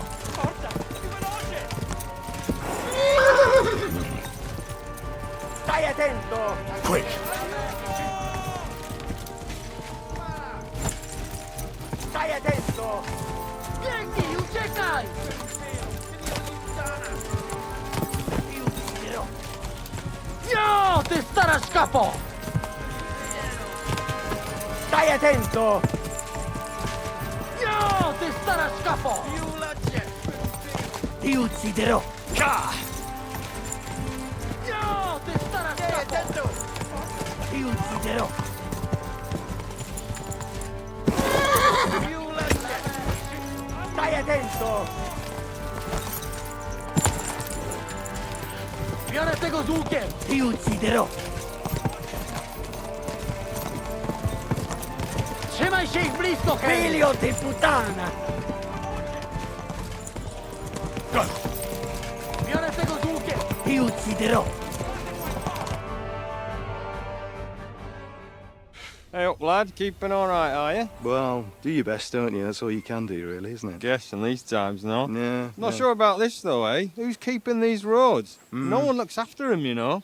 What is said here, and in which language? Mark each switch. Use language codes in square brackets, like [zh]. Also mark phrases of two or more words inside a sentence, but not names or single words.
[it] Forza! Più veloce! Stai attento! [en] Quick! [it] Stai attento! Vieni, uciekaj! Ti ucciderò! [pl] No, ty stara szkapo! [it] Stai attento! [pl] No, ty stara szkapo! [it] Ti ucciderò! [pl] No, ty stara szkapo! [it] Ti ucciderò! Stai attento! [pl] Biorę tego z łukiem! [it] Ti ucciderò! [pl] Trzymaj się ich blisko, Henry! [it] Figlio di puttana! [pl] Biorę tego z łukiem! [it] Ti ucciderò! [en] Hey up, lad. Keeping all right, are you? Well, do your best, don't you? That's all you can do, really, isn't it? Guess in these times, no? Yeah. Not sure about this, though, eh? Who's keeping these roads? Mm. No one looks after them, you know.